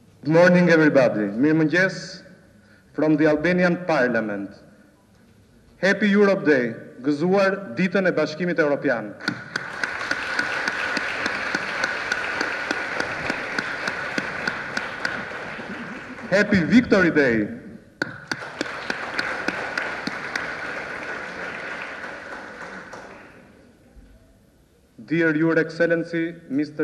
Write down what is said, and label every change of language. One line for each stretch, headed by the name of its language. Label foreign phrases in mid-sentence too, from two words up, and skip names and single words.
English: morning, everybody. Mirëmëngjes from the Albanian Parliament. Happy Europe Day,
Albanian: gëzuar ditën e Bashkimit Evropian.
English: Happy Victory Day. Dear Your Excellency, Mr.